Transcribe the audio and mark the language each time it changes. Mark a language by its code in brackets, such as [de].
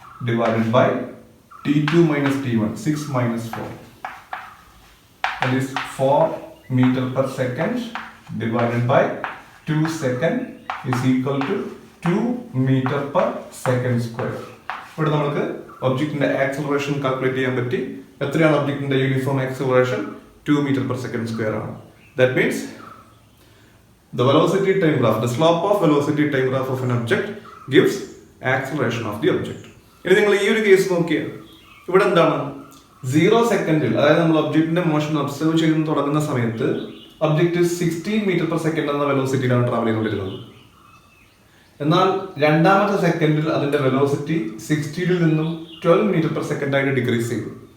[en] divided by t2 minus t1, 6 minus 4. That is 4 meter per second divided by 2 second is equal to 2 meter per second square. [ml] ഇവിടെ നമുക്ക് ഒബ്ജക്റ്റിന്റെ acceleration calculate ചെയ്യാൻ പറ്റി. എത്രയാണ് ഒബ്ജക്റ്റിന്റെ uniform acceleration? [en] 2 meter per second square ആണ്. That means the velocity time graph, the slope of velocity time graph of an object gives acceleration of the object. [ml] ഇനി നിങ്ങൾ ഈ ഒരു കേസ് നോക്കിയാൽ ഇവിടെ എന്താണ്? 0 സെക്കൻഡിൽ, അതായത് നമ്മൾ ഒബ്ജക്റ്റിന്റെ മോഷൻ ഒബ്സർവ് ചെയ്ത് തുടങ്ങുന്ന സമയത്ത് ഒബ്ജക്റ്റ് 16 മീറ്റർ പെർ സെക്കൻഡ് എന്ന വെലോസിറ്റിയിലാണ് ട്രാവൽ ചെയ്തുകൊണ്ടിരുന്നത്. എന്നാൽ രണ്ടാമത്തെ സെക്കൻഡിൽ അതിന്റെ വെലോസിറ്റി 16 നിന്നും 12 മീറ്റർ പെർ സെക്കൻഡ് ആയിട്ട് ഡിക്രീസ് ചെയ്തു.